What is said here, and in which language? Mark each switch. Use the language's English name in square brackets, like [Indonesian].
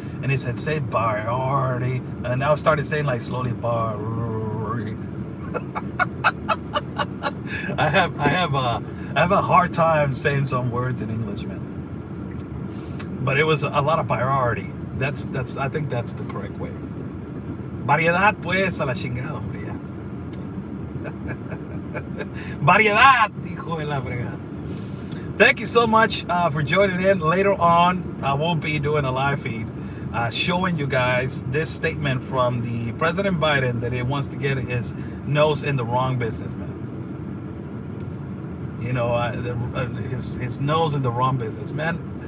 [English] And he said, "Say priority." And I started saying like slowly, priority. I have a hard time saying some words in English, man. But it was a lot of priority. That's I think that's the correct way. [Spanish] Variedad, pues, a la chingada, hombre, ya. Variedad, hijo de la fregada. [English] Thank you so much for joining in. Later on, I will be doing a live feed showing you guys this statement from the President Biden that he wants to get his nose in the wrong business, man. His nose in the wrong business, man.